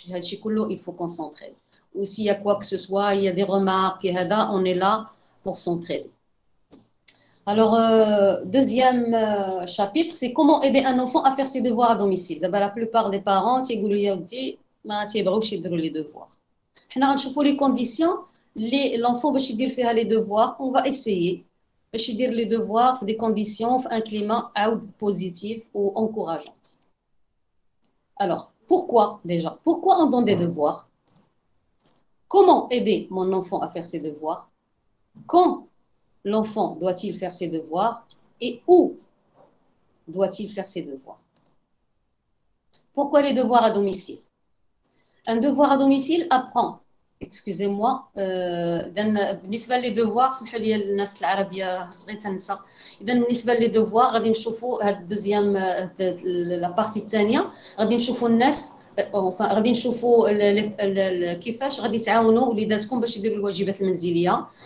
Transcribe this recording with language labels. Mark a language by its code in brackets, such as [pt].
[ar] هادشي كله [fr] il faut qu'on s'entraide. Ou s'il y a quoi que ce soit, il y a des remarques et [ar] هذا, [fr] on est là pour s'entraider. Alors, deuxième chapitre, c'est comment aider un enfant à faire ses devoirs à domicile. D'abord, la plupart des parents, [ar] تيقولوا يا ودي ما تيبغيوش يديروا [fr] les devoirs. حنا غنشوفوا les conditions اللي l'enfant باش يدير فيها les devoirs. On va essayer [ar] باش يدير [fr] les devoirs في des conditions, في un climat [ar] عاود [fr] positif ou encourageante. Alors, pourquoi déjà? Pourquoi on donne des devoirs? Comment aider mon enfant à faire ses devoirs? Quand l'enfant doit-il faire ses devoirs et où doit-il faire ses devoirs? Pourquoi les devoirs à domicile? Un devoir à domicile apprend, excusez-moi, [ar] بالنسبة لي devoirs سمحوا لي الناس العربية صغيت تنسى. إذا بالنسبة لي devoirs غادي نشوفوا هاد الدوزيام لا بارتي الثانية، غادي نشوفوا الناس غادي نشوفوا كيفاش غادي تعاونوا وليداتكم باش يديروا الواجبات المنزلية.